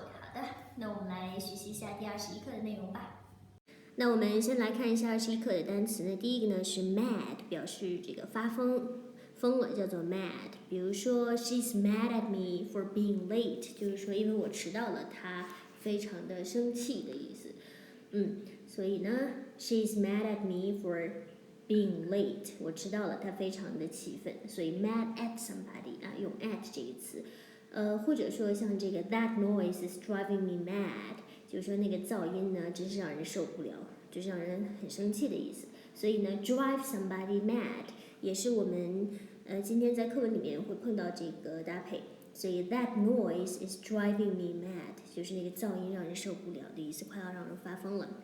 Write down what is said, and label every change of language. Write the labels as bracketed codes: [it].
[zh] 好的，那我们来学习一下第21课的内容吧。那我们先来看一下21课的单词呢，第一个呢是 mad， 表示这个发疯了，叫做 mad。比如说 [en] she's mad at me for being late， [zh] 就是说因为我迟到了，她非常的生气的意思。所以呢 [en] she's mad at me for being late， [zh] 我迟到了，她非常的气愤。所以 mad at somebody 啊，用 at 这个词。或者说像这个 [en] that noise is driving me mad， [zh] 就是说那个噪音呢真是让人受不了，就是让人很生气的意思。所以呢 drive somebody mad 也是我们今天在课文里面会碰到这个搭配。所以 [en] that noise is driving me mad [zh] 就是那个噪音让人受不了的意思，快要让人发疯了。